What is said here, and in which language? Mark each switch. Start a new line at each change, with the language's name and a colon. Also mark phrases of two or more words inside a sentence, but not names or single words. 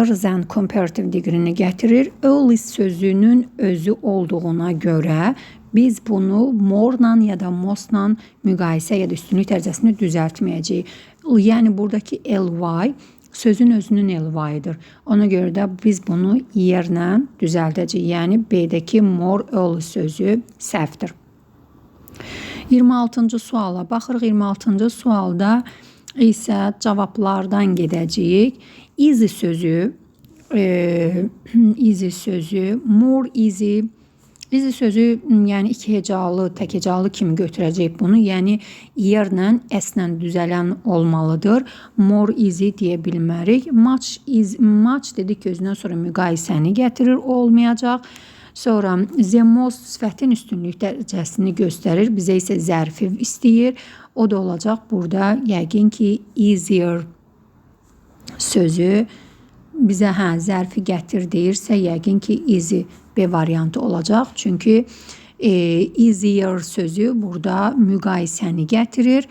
Azerbaijani: Zən
English: comparative degree-ni
Azerbaijani: gətirir. Early sözünün özü olduğuna görə biz bunu more-la ya da most-la müqayisə ya da üstünlük dərəcəsini düzəltməyəcəyik. Yəni buradakı ly sözün özünün ly-dir. Ona görə də biz bunu yerlə düzəldəcəyik. Yəni B-dəki
English: more early
Azerbaijani: sözü səhvdir. 26-cı suala baxırıq. 26-cı sualda isə cavablardan gedəcəyik. Easy sözü,
English: more easy.
Azerbaijani: Easy sözü yəni iki hecalı, tək hecalı kimi götürəcəyik bunu. Yəni yerlə, s-lə düzələn olmalıdır.
English: More easy
Azerbaijani: deyə bilmərik. Much dedik ki, özündən sonra müqayisəni gətirir, olmayacaq. Sonra
English: the most
Azerbaijani: sifətin üstünlük dərəcəsini göstərir. Bizə isə zərfi istəyir. O da olacaq burada yəqin ki easier sözü bizə zərfi gətir deyirsə yəqin ki easy B variantı olacaq. Çünki easier sözü burada müqayisəni gətirir.